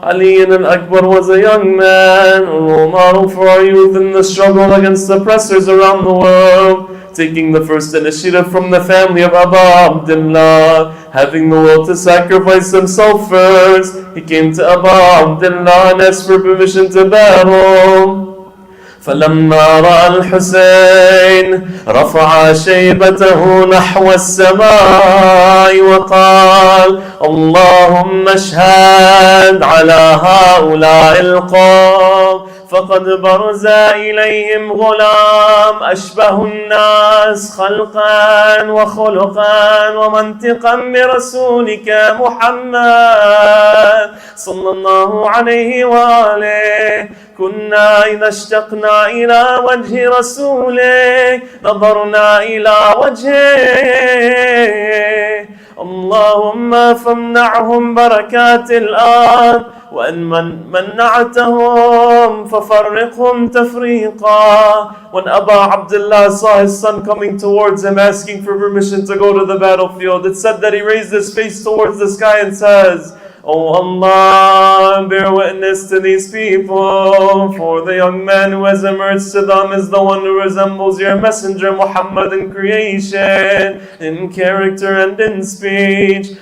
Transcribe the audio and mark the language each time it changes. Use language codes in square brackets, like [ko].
[en] Ali al-Akbar was a young man, a role model for our youth in the struggle against oppressors around the world, taking the first initiative from the family of Abu Abdullah, having the will to sacrifice himself first. He came to Abu Abdullah and asked for permission to battle. [ar] فلما رأى الحسين رفع شيبته نحو السماء وقال اللهم اشهد على هؤلاء القوم فقد برز إليهم غلام أشبه الناس خلقا وخلقا ومنطقا برسولك محمد صلى الله عليه وآله. كنا إذا اشتقنا إلى وجه رسوله نظرنا إلى وجهه. اللهم فامنعهم بركات الأرض وأن منعتهم ففرقهم تفريقا. [en] When Abu Abdullah saw his son coming towards him asking for permission to go to the battlefield, it said that he raised his face towards the sky and says, "O Allah, bear witness to these people, for the young man who has emerged to them is the one who resembles your messenger Muhammad in creation, in character and in speech.